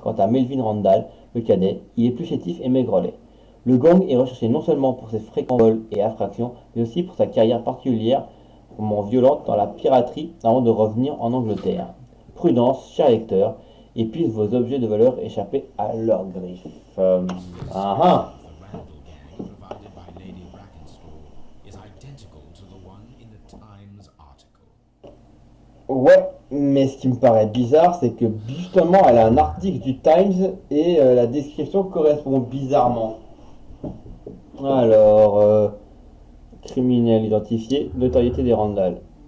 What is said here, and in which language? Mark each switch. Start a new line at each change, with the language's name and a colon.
French: Quant à Melvin Randall, le cadet, il est plus chétif et maigrelet. Le gang est recherché non seulement pour ses fréquents vols et infractions, mais aussi pour sa carrière particulièrement violente dans la piraterie avant de revenir en Angleterre. Prudence, cher lecteur, épuise vos objets de valeur échappés à leurs griffes. Ah
English: The Randall gang provided by Lady Brackenstall is identical to the one in the Times article.
French: Ouais, mais ce qui me paraît bizarre, c'est que justement, elle a un article du Times et la description correspond bizarrement. Alors, criminel identifié, notoriété des Randall.